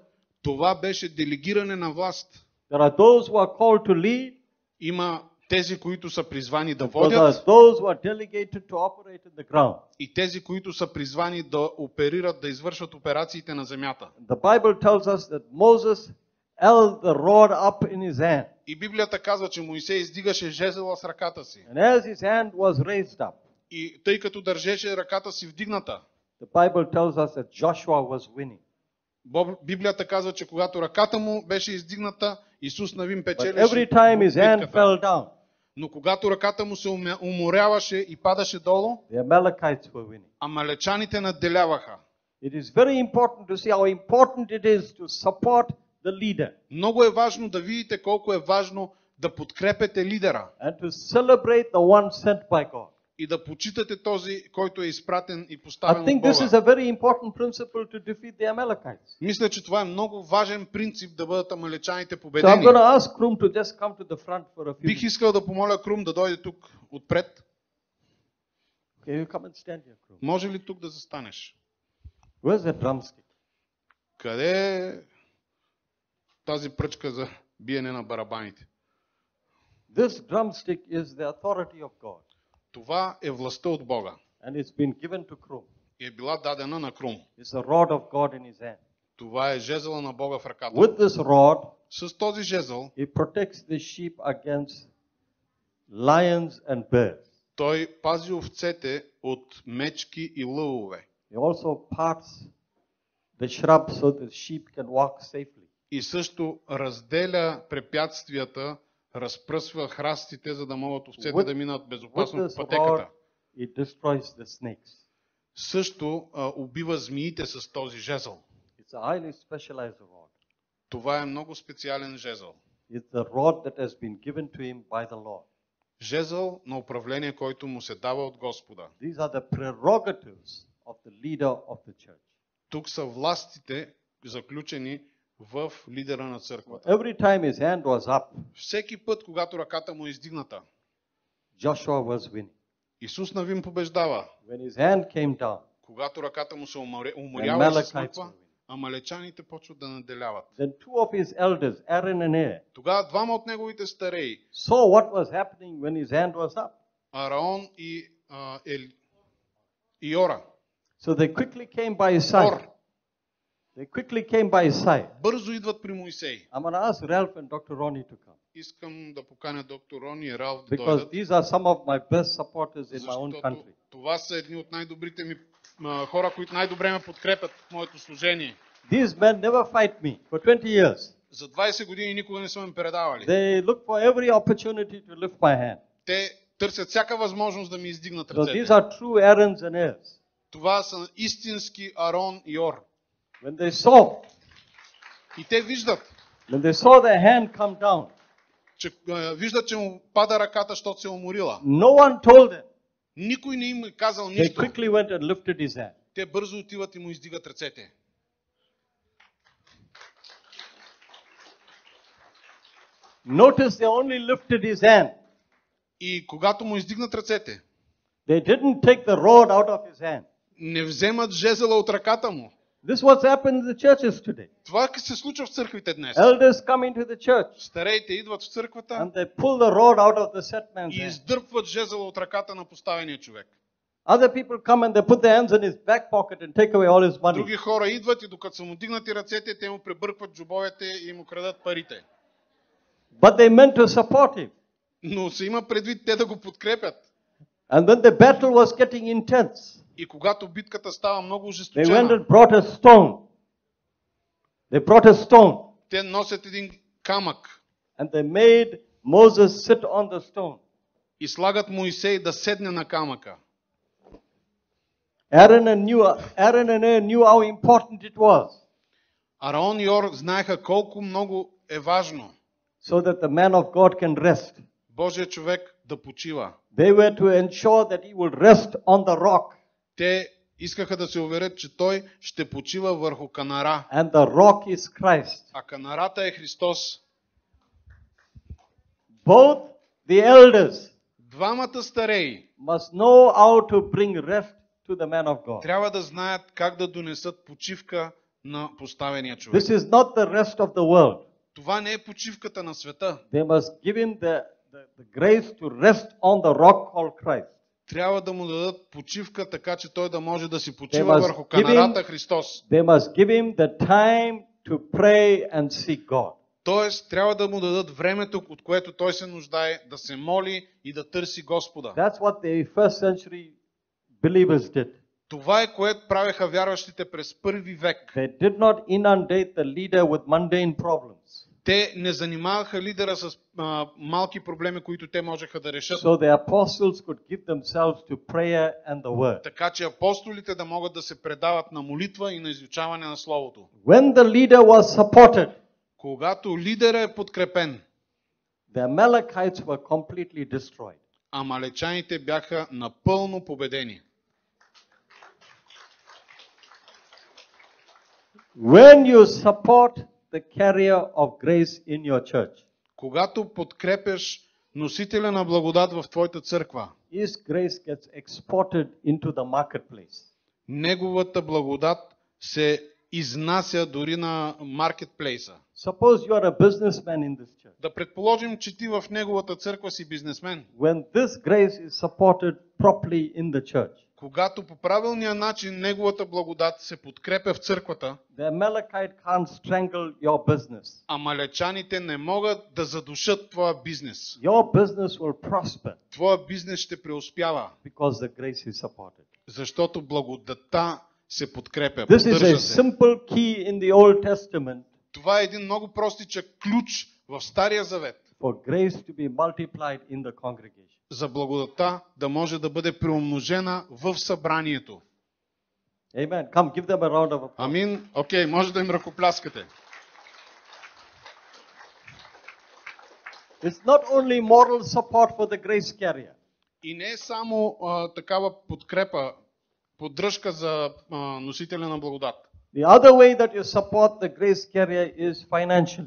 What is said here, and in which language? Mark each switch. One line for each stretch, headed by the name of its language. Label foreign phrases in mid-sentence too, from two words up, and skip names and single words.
Bulgarian: Това беше делегиране на власт.
English: There are those who are called to lead.
Bulgarian: Има тези, които са призвани да
English: There are
Bulgarian: водят,
English: those who are delegated to operate in the ground.
Bulgarian: и тези, които са призвани да оперират, да извършват операциите на земята.
English: The Bible tells us that Moses held the rod up in his hand.
Bulgarian: И Библията казва, че Моисей издигаше жезела с ръката си.
English: And as his hand was raised up,
Bulgarian: И тъй като държеше ръката си вдигната,
English: the Bible tells us that Joshua was winning.
Bulgarian: Библията казва, че когато ръката му беше издигната, Исус Навин
English: But
Bulgarian: печелеше
English: every time his hand
Bulgarian: битката.
English: fell down,
Bulgarian: Но когато ръката му се уморяваше и падаше долу,
English: the Amalekites were winning.
Bulgarian: амалечаните надделяваха.
English: It is very important to see how important it is to support the leader
Bulgarian: Много е важно да видите колко е важно да подкрепете лидера
English: and to celebrate the one sent by God.
Bulgarian: и да почитате този, който е изпратен и
English: I
Bulgarian: поставен от
English: think this is
Bulgarian: Бога.
English: a very important principle to defeat the Amalekites.
Bulgarian: Мисля, че това е много важен принцип да бъдат амалечаните
English: So I'm
Bulgarian: победени.
English: going to ask Krum to just come to the front for a few
Bulgarian: Бих
English: minutes.
Bulgarian: искал да помоля Крум да дойде тук отпред.
English: Okay, you come and stand here, Krum.
Bulgarian: Може ли тук да застанеш?
English: Where's the drumstick?
Bulgarian: Къде е тази пръчка за биене на барабаните?
English: This drumstick is the authority of God.
Bulgarian: Това е властта от Бога.
English: And it's been given to Krum.
Bulgarian: И е била дадена на Крум.
English: It's a rod of God in his hand.
Bulgarian: Това е жезъла на Бога в ръката.
English: With this rod,
Bulgarian: С този жезъл
English: he protects the sheep against lions and bears.
Bulgarian: той пази овцете от мечки и лъвове.
English: He also parts the shrubs so the sheep can walk safely.
Bulgarian: И също разделя препятствията, разпръсва храстите, за да могат овцете да минат
English: With
Bulgarian: безопасно
English: this
Bulgarian: по пътеката.
English: rod, he destroys the snakes.
Bulgarian: Също убива змиите с този жезъл.
English: It's a highly specialized rod.
Bulgarian: Това е много специален жезъл.
English: It's the rod that has been given to him by the Lord.
Bulgarian: Жезъл на управление, който му се дава от Господа.
English: These are the prerogatives of the leader of the church.
Bulgarian: Тук са властите, заключени в лидера на църквата.
English: Every time his hand was up,
Bulgarian: Всеки път, когато ръката му е издигната,
English: Joshua was winning.
Bulgarian: Исус Навин побеждава.
English: When his hand came down,
Bulgarian: Когато ръката му се
English: the
Bulgarian: уморява и се
English: Amalekites were
Bulgarian: смъква,
English: winning.
Bulgarian: амалечаните почват да наделяват.
English: Then two of his elders, Aaron and Hur,
Bulgarian: Тогава двама от неговите стареи,
English: saw what was happening when his hand was up.
Bulgarian: Араон и Йора,
English: So they quickly came by his side.
Bulgarian: Хор,
English: They quickly came by his side.
Bulgarian: бързо идват при Моисей.
English: I'm going to ask Ralph and Dr. Ronnie to come.
Bulgarian: Искам да поканя доктор Рони и Ралф да
English: Because
Bulgarian: дойдат,
English: these are some of my best supporters in my own
Bulgarian: защото
English: country.
Bulgarian: това са едни от най-добрите ми хора, които най-добре ме подкрепят в моето служение.
English: These men never fight me for 20 years.
Bulgarian: За 20 години никога не са ме предавали.
English: They look for every opportunity to lift my hand.
Bulgarian: Те търсят всяка възможност да ми издигнат
English: So these
Bulgarian: ръцете.
English: are true Aarons and Hurs.
Bulgarian: Това са истински Арон и Йор.
English: When they saw
Bulgarian: И те виждат,
English: their hand come down,
Bulgarian: че виждат, че му пада ръката, защото се е уморила.
English: no one told them.
Bulgarian: Никой не им е казал
English: They
Bulgarian: нищо.
English: quickly went and lifted his hand.
Bulgarian: Те бързо отиват и му издигат ръцете.
English: Notice they only lifted his hand.
Bulgarian: И когато му издигнат ръцете,
English: They didn't take the rod out of his hand.
Bulgarian: не вземат жезела от ръката му.
English: This is what's happened in the churches today.
Bulgarian: Това се случва в църквите днес.
English: Elders come into the church
Bulgarian: Стареите идват в църквата
English: and they pull the rod out of the set man's
Bulgarian: и
English: hand.
Bulgarian: издърпват жезела от ръката на поставения човек.
English: Other people come and they put their hands in his back pocket and take away all his money.
Bulgarian: Други хора идват и докато са му дигнати ръцете, те му пребъркват джобовете и му крадат парите.
English: But they meant to support him.
Bulgarian: Но се има предвид те да го подкрепят.
English: And when the battle was getting intense,
Bulgarian: И когато битката става много
English: they went
Bulgarian: ожесточена,
English: and brought a stone. They brought a stone
Bulgarian: те носят един камък
English: and they made Moses sit on the stone.
Bulgarian: и слагат Моисей да седне на камъка.
English: Aaron and Hur knew how important it was,
Bulgarian: Араон и Йор знаеха колко много е важно
English: so that the man of God can rest.
Bulgarian: Божия човек да почива.
English: They were to ensure that he would rest on the rock,
Bulgarian: Те искаха да се уверят, че той ще почива върху канара.
English: and the rock is Christ.
Bulgarian: А канарата е Христос.
English: Both the elders
Bulgarian: Двамата стареи
English: must know how to bring rest to the man of God.
Bulgarian: трябва да знаят как да донесат почивка на поставения човек.
English: This is not the rest of the world.
Bulgarian: Това не е почивката на света.
English: They must give him the grace to rest on the rock called Christ.
Bulgarian: Трябва да му дадат почивка, така че той да може да си почива
English: must
Bulgarian: върху
English: give him-
Bulgarian: канарата Христос.
English: They must give him the time to pray and seek God.
Bulgarian: Тоест, трябва да му дадат времето, от което той се нуждае, да се моли и да търси Господа.
English: That's what the first century believers did.
Bulgarian: Това е, което правеха вярващите през първи век.
English: They did not inundate the leader with mundane problems.
Bulgarian: Те не занимаваха лидера с малки проблеми, които те можеха да решат.
English: So the apostles could give themselves to prayer and the word.
Bulgarian: Така че апостолите да могат да се предават на молитва и на изучаване на Словото.
English: When the leader was supported,
Bulgarian: Когато лидера е подкрепен,
English: the Amalekites were completely destroyed.
Bulgarian: амалечаните бяха напълно победени.
English: When you support the carrier of grace in your church,
Bulgarian: Когато подкрепяш носителя на благодат в твоята църква,
English: his grace gets exported into the marketplace.
Bulgarian: неговата благодат се изнася дори на маркетплейса.
English: Suppose you are a businessman in this church.
Bulgarian: Да предположим, че ти в неговата църква си бизнесмен.
English: When this grace is supported properly in the church,
Bulgarian: Когато по правилния начин неговата благодат се подкрепя в църквата,
English: the Amalekite can't strangle your business.
Bulgarian: амалечаните не могат да задушат твоя бизнес.
English: Your business will prosper
Bulgarian: Твоя бизнес ще преуспява,
English: because the grace is supported.
Bulgarian: защото благодатта се подкрепя.
English: This is a
Bulgarian: Поддържа се.
English: simple key in the Old Testament
Bulgarian: Това е един много простичък ключ в Стария Завет
English: for grace to be multiplied in the congregation.
Bulgarian: за благодатта да може да бъде преумножена в събранието.
English: Amen. Come, give them a round of applause.
Bulgarian: Амин. Окей, може да им ръкопляскате.
English: It's not only moral support for the grace carrier.
Bulgarian: И не е само такава подкрепа, поддръжка за носителя на благодат.
English: The other way that you support the grace carrier is financially.